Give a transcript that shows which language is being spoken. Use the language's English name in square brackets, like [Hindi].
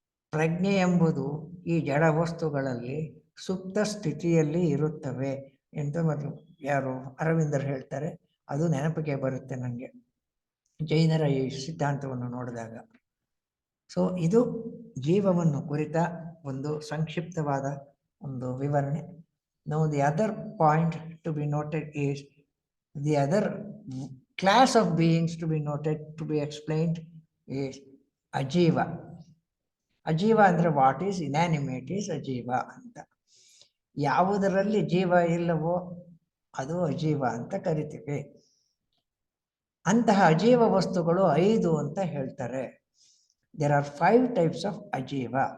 [Kannada] ಪ್ರಜ್ಞೆ ಎಂಬುದು ಈ ಜಡ ವಸ್ತುಗಳಲ್ಲಿ ಸುಪ್ತ ಸ್ಥಿತಿಯಲ್ಲಿ ಇರುತ್ತವೆ ಅಂತ ಯಾರು ಅರವಿಂದರು ಹೇಳ್ತಾರೆ. ಅದು ನೆನಪಿಗೆ ಬರುತ್ತೆ ನನಗೆ ಜೈನರ ಈ ಸಿದ್ಧಾಂತವನ್ನು ನೋಡಿದಾಗ. ಸೊ ಇದು ಜೀವವನ್ನು ಕುರಿತ ಒಂದು ಸಂಕ್ಷಿಪ್ತವಾದ ಒಂದು ವಿವರಣೆ. [English] Now the other point to be noted is The other class of beings to be noted, to be explained is ajiva. [Kannada] ಅಜೀವ ಅಂದರೆ [English] what is inanimate is [Kannada] ಅಜೀವ ಅಂತ. ಯಾವುದರಲ್ಲಿ ಜೀವ ಇಲ್ಲವೋ ಅದು ಅಜೀವ ಅಂತ ಕರಿತೀವಿ. ಅಂತಹ ಅಜೀವ ವಸ್ತುಗಳು 5 ಅಂತ ಹೇಳ್ತಾರೆ. [English] There are 5 types of ಅಜೀವ.